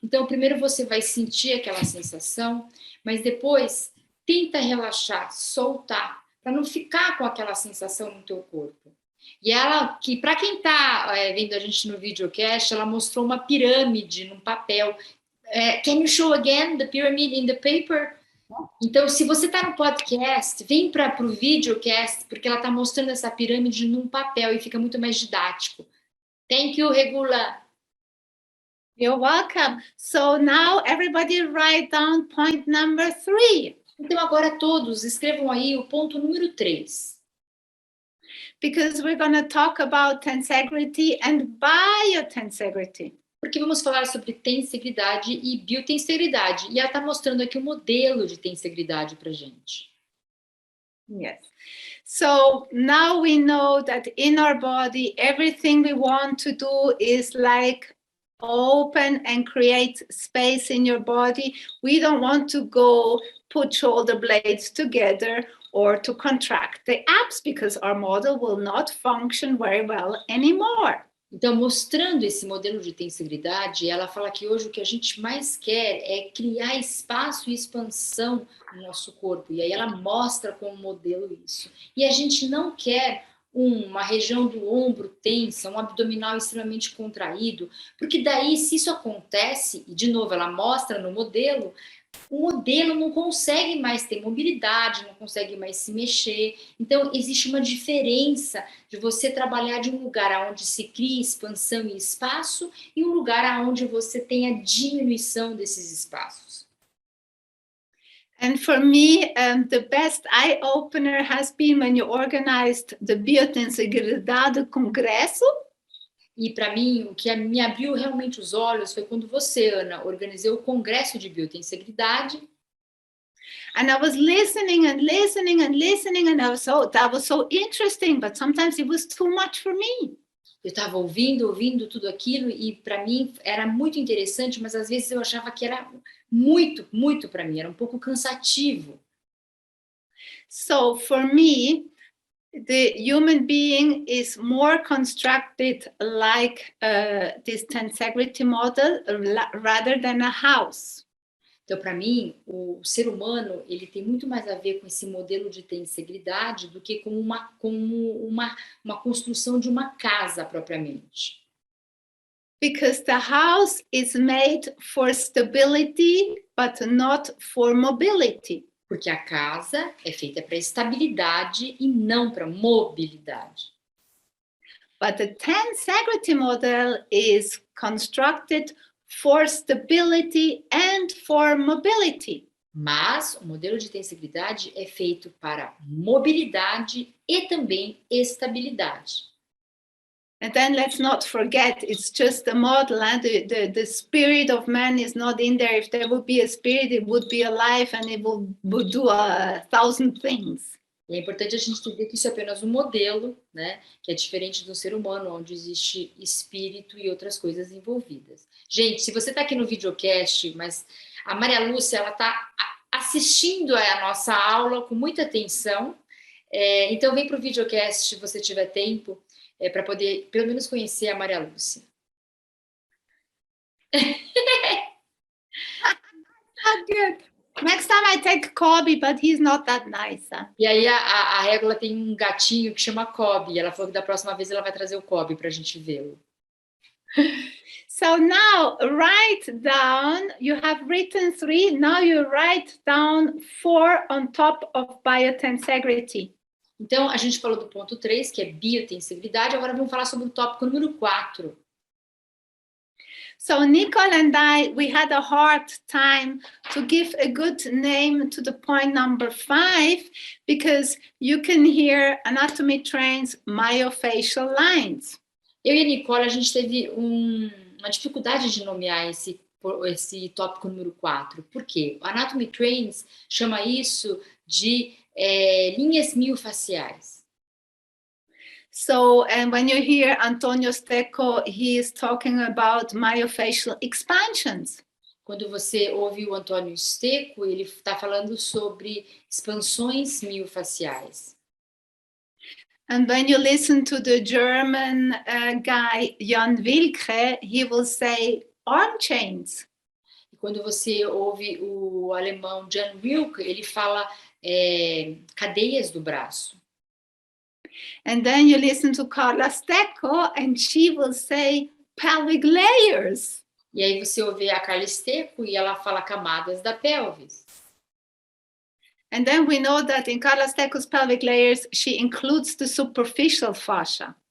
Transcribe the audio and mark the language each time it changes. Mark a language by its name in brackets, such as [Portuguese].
[Portuguese] Então, primeiro você vai sentir aquela sensação, mas depois tenta relaxar, soltar, para não ficar com aquela sensação no teu corpo. E ela, que para quem está vendo a gente no videocast, ela mostrou uma pirâmide num papel. [English] Can you show again the pyramid in the paper? [Portuguese] Então, se você está no podcast, vem para o videocast, porque ela está mostrando essa pirâmide num papel e fica muito mais didático. [English] Thank you, Regula. You're welcome. So now everybody write down point number 3. [Portuguese] Então, agora todos escrevam aí o ponto número 3. [English] Because we're going to talk about tensegrity and biotensegrity. [Portuguese] Porque vamos falar sobre tensegridade e biotensegridade. E ela está mostrando aqui um modelo de tensegridade para a gente. [English] Yes. So now we know that in our body, everything we want to do is like open and create space in your body. We don't want to go put shoulder blades together or to contract the abs because our model will not function very well anymore. [Portuguese] Então, mostrando esse modelo de tensegridade, ela fala que hoje o que a gente mais quer é criar espaço e expansão no nosso corpo. E aí ela mostra como modelo isso. E a gente não quer uma região do ombro tensa, um abdominal extremamente contraído, porque daí, se isso acontece, e de novo ela mostra no modelo, o modelo não consegue mais ter mobilidade, não consegue mais se mexer. Então, existe uma diferença de você trabalhar de um lugar onde se cria expansão e espaço e um lugar onde você tem a diminuição desses espaços. [English] And for me, the best eye-opener has been when you organized the Biotensegridade Congresso. [Portuguese] E para mim, o que me abriu realmente os olhos foi quando você, Ana, organizou o Congresso de Biotensegridade. [English] And I was listening and listening and listening, and that was so interesting, but sometimes it was too much for me. [Portuguese] Eu estava ouvindo tudo aquilo e para mim era muito interessante, mas às vezes eu achava que era muito para mim, era um pouco cansativo. [English] So for me, the human being is more constructed like this tensegrity model rather than a house. [Portuguese] Então, para mim, o ser humano ele tem muito mais a ver com esse modelo de tensegridade do que com uma construção de uma casa propriamente. [English] Because the house is made for stability, but not for mobility. [Portuguese] Porque a casa é feita para estabilidade e não para mobilidade. [English] But the tensegrity model is constructed for stability and for mobility. [Portuguese] Mas o modelo de tensegridade é feito para mobilidade e também estabilidade. [English] And then let's not forget, it's just a model, and the spirit of man is not in there. If there would be a spirit, it would be alive and it would do 1,000 things. [Portuguese] E é importante a gente entender que isso é apenas um modelo, né, que é diferente do ser humano, onde existe espírito e outras coisas envolvidas. Gente, se você está aqui no videocast, mas a Maria Lúcia ela está assistindo a nossa aula com muita atenção, então vem para o videocast se você tiver tempo, para poder pelo menos conhecer a Maria Lúcia. [English] Oh, good. Next time I take Kobe, but he's not that nice. [Portuguese] E aí a Regula tem um gatinho que chama Kobe, e ela falou que da próxima vez ela vai trazer o Kobe para a gente vê-lo. [English] So now write down, you have written 3, now you write down 4 on top of biotensegrity. [Portuguese] Então, a gente falou do ponto 3, que é biotensegridade, agora vamos falar sobre o tópico número 4. [English] So Nicole and I, we had a hard time to give a good name to the point number 5, because you can hear anatomy trains myofascial lines. [Portuguese] Eu e a Nicole, a gente teve uma dificuldade de nomear esse tópico número 4. Por quê? O Anatomy Trains chama isso de linhas miofasciais. [English] So, and when you hear Antonio Stecco, he is talking about myofascial expansions. [Portuguese] Quando você ouve o Antônio Stecco, ele está falando sobre expansões miofaciais. [English] And when you listen to the German guy, Jan Wilke, he will say arm chains. [Portuguese] E quando você ouve o alemão Jan Wilke, ele fala cadeias do braço. [English] And then you listen to Carla Stecco, and she will say pelvic layers. [Portuguese] E aí você ouve a Carla Esteco e ela fala camadas da pelvis. [English] And then we know that in Carla Stecco's pelvic layers, she includes the superficial fascia.